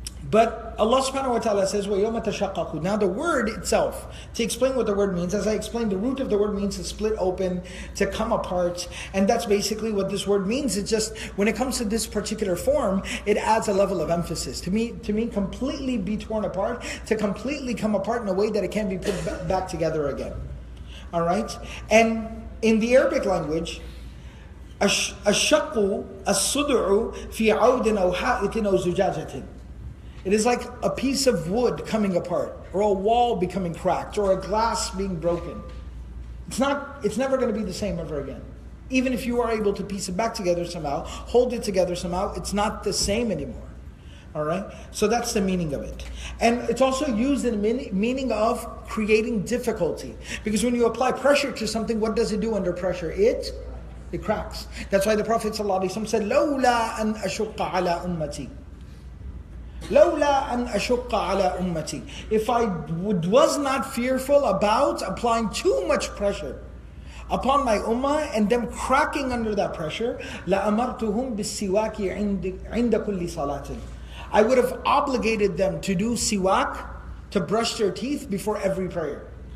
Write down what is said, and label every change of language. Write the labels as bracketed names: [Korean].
[English] But Allah subhanahu wa ta'ala says, [Arabic] وَيَوْمَ تَشَقَّقُ. [English] Now the word itself, to explain what the word means, as I explained, the root of the word means to split open, to come apart, and that's basically what this word means. It's just, when it comes to this particular form, it adds a level of emphasis. To mean completely be torn apart, to completely come apart in a way that it can be put back together again. Alright? And in the Arabic language, [Arabic] الشَّقُّ الصُّدْعُ فِي عَوْدٍ أَوْ حَائِطٍ أَوْ زُجَاجَةٍ. [English] It is like a piece of wood coming apart, or a wall becoming cracked, or a glass being broken. It's never going to be the same ever again. Even if you are able to piece it back together somehow, hold it together somehow, it's not the same anymore. Alright? So that's the meaning of it. And it's also used in the meaning of creating difficulty. Because when you apply pressure to something, what does it do under pressure? It cracks. That's why the Prophet ﷺ said, [Arabic] لَوْلَا أَنْ أَشُقَّ عَلَىٰ أُمَّتِي. لولا أن أشق على أمتي. [English] If I was not fearful about applying too much pressure upon my ummah and them cracking under that pressure, [Arabic] لأمرتهم بالسواك عند كل صلاة. [English] I would have obligated them to do siwak, to brush their teeth before every prayer.